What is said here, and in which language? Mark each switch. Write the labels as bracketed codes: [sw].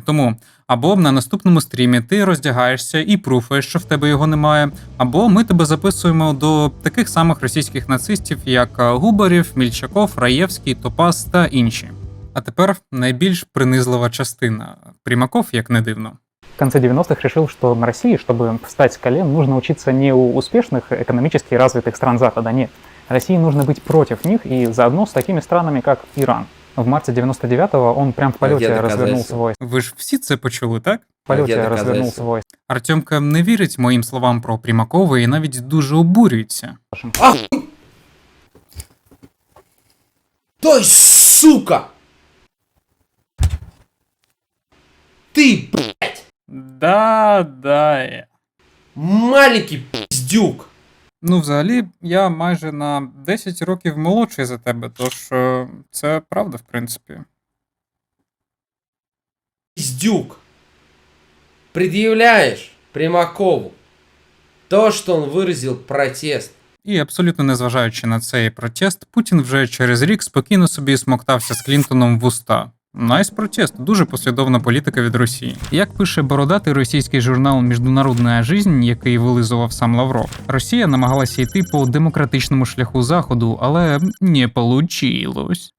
[uk] Тому або на наступному стрімі ти роздягаєшся і пруфаєш, що в тебе його немає, або ми тебе записуємо до таких самих російських нацистів, як Губарєв, Мільчаков, Раєвський, Топас та інші. А тепер найбільш принизлива частина. Примаков, як не дивно. [ru] В конце 90-х решил, что на России, чтобы встать с колен, нужно учиться не у успешных, экономически развитых стран Запада, нет. России нужно быть против них и заодно с такими странами, как Иран. В марте 99-го он прям в полете развернул свой... [uk] Ви ж всі це почули, так? [ru] В полете развернул свой... [uk] Артемка не вірить моїм словам про Примакова і навіть дуже обурюється. [ru] Той, сука! Ты, блядь! Да. Маленький пиздюк! [uk] Ну, взагалі, я майже на 10 років молодший за тебе, тож це правда, в принципі. [ru] Пиздюк! Предъявляешь Примакову то, что он выразил протест. [uk] І абсолютно незважаючи на цей протест, Путін вже через рік спокійно собі смоктався з Клінтоном в уста. Найс протест, дуже послідовна політика від Росії. Як пише бородатий російський журнал «Міжнародна жизнь», який вилизував сам Лавров, Росія намагалася йти по демократичному шляху Заходу, але [ru] не получилось.